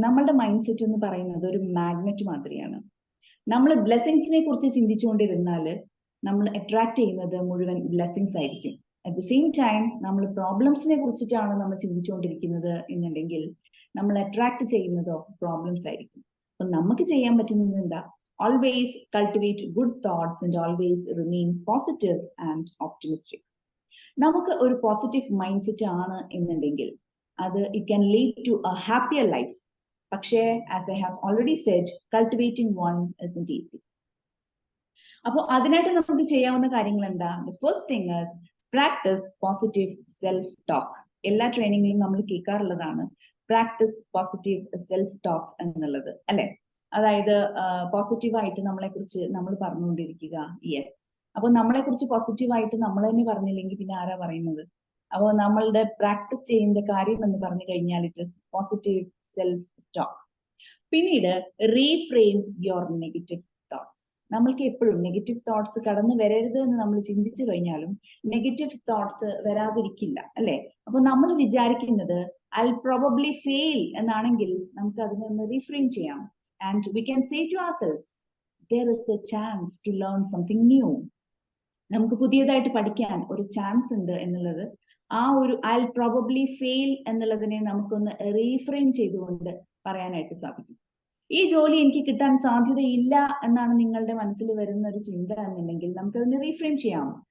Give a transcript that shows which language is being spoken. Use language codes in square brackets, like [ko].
[ml] നമ്മളുടെ mind set എന്ന് പറയുന്നത് ഒരു മാഗ്നറ്റ് മാതിരിയാണ്. നമ്മൾ ബ്ലെസ്സിങ്സിനെ കുറിച്ച് ചിന്തിച്ചുകൊണ്ടിരുന്നാൽ നമ്മൾ അട്രാക്ട് ചെയ്യുന്നത് മുഴുവൻ ബ്ലെസ്സിങ്സ് ആയിരിക്കും. [en] at the same time [ml] നമ്മൾ പ്രോബ്ലംസിനെ കുറിച്ചിട്ടാണ് നമ്മൾ ചിന്തിച്ചുകൊണ്ടിരിക്കുന്നത് എന്നുണ്ടെങ്കിൽ നമ്മൾ അട്രാക്ട് ചെയ്യുന്നതോ പ്രോബ്ലംസ് ആയിരിക്കും. അപ്പൊ നമുക്ക് ചെയ്യാൻ പറ്റുന്നത് എന്താ? [en] Always cultivate good thoughts and always remain positive and optimistic. [ml] നമുക്ക് ഒരു പോസിറ്റീവ് മൈൻഡ് സെറ്റ് ആണ് എന്നുണ്ടെങ്കിൽ അത് [en] it can lead to a happier life. [ml] പക്ഷേ [en] as I have already said, cultivating one isn't easy. [ml] അപ്പോൾ അതിനായിട്ട് നമുക്ക് ചെയ്യാവുന്ന കാര്യങ്ങൾ എന്താ? [en] The first thing is practice positive self-talk. [ml] എല്ലാ ട്രെയിനിങ്ങിലും നമ്മൾ കേൾക്കാറുള്ളതാണ് [en] practice positive self talk [ml] എന്നുള്ളത്, അല്ലെ? അതായത് പോസിറ്റീവായിട്ട് നമ്മളെ കുറിച്ച് നമ്മൾ പറഞ്ഞുകൊണ്ടിരിക്കുക. യെസ്, അപ്പൊ നമ്മളെ കുറിച്ച് പോസിറ്റീവായിട്ട് നമ്മൾ തന്നെ പറഞ്ഞില്ലെങ്കിൽ പിന്നെ ആരാ പറയുന്നത്? അപ്പോൾ നമ്മളുടെ പ്രാക്ടീസ് ചെയ്യുന്ന കാര്യം എന്ന് പറഞ്ഞു കഴിഞ്ഞാൽ [en] It is positive self talk. [ml] പിന്നീട് [en] Reframe your negative thoughts. [ml] നമ്മൾക്ക് എപ്പോഴും നെഗറ്റീവ് തോട്ട്സ് കടന്നു വരരുത് എന്ന് നമ്മൾ ചിന്തിച്ചു കഴിഞ്ഞാലും നെഗറ്റീവ് തോട്ട്സ് വരാതിരിക്കില്ല, അല്ലെ? അപ്പൊ നമ്മൾ വിചാരിക്കുന്നത് [en] I probably fail [ml] എന്നാണെങ്കിൽ നമുക്ക് അതിനൊന്ന് റീഫ്രെയിം ചെയ്യാം. [en] And we can say to ourselves, there is a chance to learn something new. [ml] നമുക്ക് പുതിയതായിട്ട് പഠിക്കാൻ ഒരു ചാൻസ് ഉണ്ട് എന്നുള്ളത്, ആ ഒരു [en] I'll probably fail [ml] എന്നുള്ളതിനെ നമുക്കൊന്ന് റീഫ്രെയിം ചെയ്തുകൊണ്ട് പറയാനായിട്ട് സാധിക്കും. ഈ ജോലി എനിക്ക് കിട്ടാൻ സാധ്യതയില്ല എന്നാണ് നിങ്ങളുടെ മനസ്സിൽ വരുന്ന ഒരു ചിന്ത എന്നുണ്ടെങ്കിൽ നമുക്കതിനെ റീഫ്രെയിം ചെയ്യാം.